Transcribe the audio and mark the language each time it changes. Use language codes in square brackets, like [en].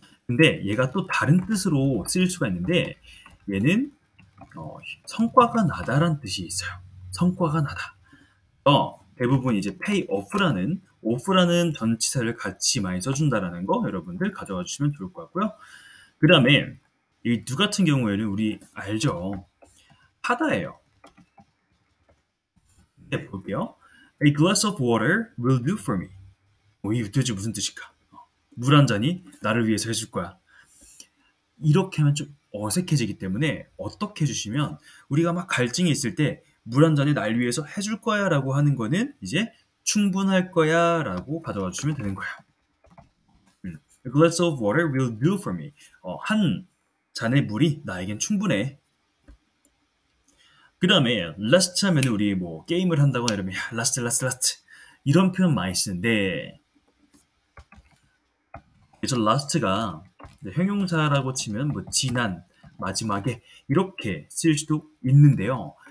[ko] 근데 얘가 또 다른 뜻으로 쓰일 수가 있는데 얘는 성과가 나다라는 뜻이 있어요. 성과가 나다. 대부분 이제 pay off라는 전치사를 같이 많이 써준다라는 거 여러분들 가져가 주시면 좋을 것 같고요. 그 다음에 이 do 같은 경우에는 우리 알죠? 하다예요. 네, 볼게요. [en] A glass of water will do for me. [ko] 이 도대체 무슨 뜻일까? 물 한 잔이 나를 위해서 해줄 거야. 이렇게 하면 좀 어색해지기 때문에 어떻게 해주시면 우리가 막 갈증이 있을 때 물 한 잔이 날 위해서 해줄 거야 라고 하는 거는 이제 충분할 거야 라고 가져와 주시면 되는 거야. [en] A glass of water will do for me. [ko] 한 잔의 물이 나에겐 충분해. 그 다음에 last 하면 우리 뭐 게임을 한다거나 이러면 last 이런 표현 많이 쓰는데 저 last가 형용사라고 치면 뭐 지난, 마지막에 이렇게 쓰일 수도 있는데요.